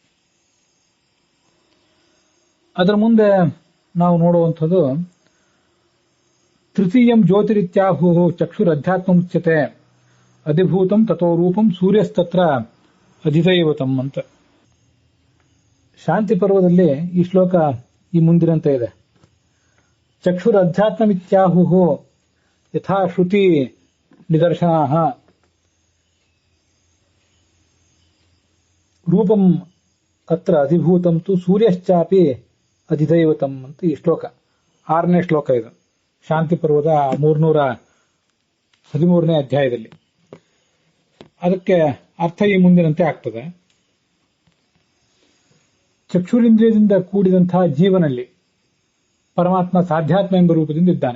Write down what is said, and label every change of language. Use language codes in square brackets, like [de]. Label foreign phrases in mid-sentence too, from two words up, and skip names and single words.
[kn] ಅದರ ಮುಂದೆ ನಾವು ನೋಡುವಂಥದ್ದು [sa] ತೃತೀಯಂ ಜ್ಯೋತಿರಿತ್ಯಾಹು ಚಕ್ಷುರಧ್ಯಾತ್ಮುಚ್ಯತೆ ಅಧಿಭೂತಂ ತಥೋ ರೂಪಂ ಸೂರ್ಯಸ್ತತ್ರ ಅಧಿದೈವತಂ ಅಂತ. [kn] ಶಾಂತಿ ಪರ್ವದಲ್ಲಿ ಈ ಶ್ಲೋಕ ಈ ಮುಂದಿನಂತೆ ಇದೆ. [sa] ಚಕ್ಷುರಧ್ಯಾತ್ಮಮಿತ್ಯಾಹು ಯಥಾ ಶ್ರುತಿ ನಿದರ್ಶನಾಃ ರೂಪಂ ಅತ್ರ ಅಧಿಭೂತಂ ತು ಸೂರ್ಯಶ್ಚಾಪಿ ಅಧಿದೈವತಂ [kn] ಅಂತ ಈ ಶ್ಲೋಕ 6ನೇ ಶ್ಲೋಕ ಇದು ಶಾಂತಿ ಪರ್ವದ 313ನೇ ಅಧ್ಯಾಯದಲ್ಲಿ. ಅದಕ್ಕೆ ಅರ್ಥ ಈ ಮುಂದಿನಂತೆ ಆಗ್ತದೆ. ಚಕ್ಷುರಿಂದ್ರಿಯದಿಂದ ಕೂಡಿದಂತಹ ಜೀವನಲ್ಲಿ ಪರಮಾತ್ಮ ಸಾಧ್ಯಾತ್ಮ ಎಂಬ ರೂಪದಿಂದ ಇದ್ದಾನೆ.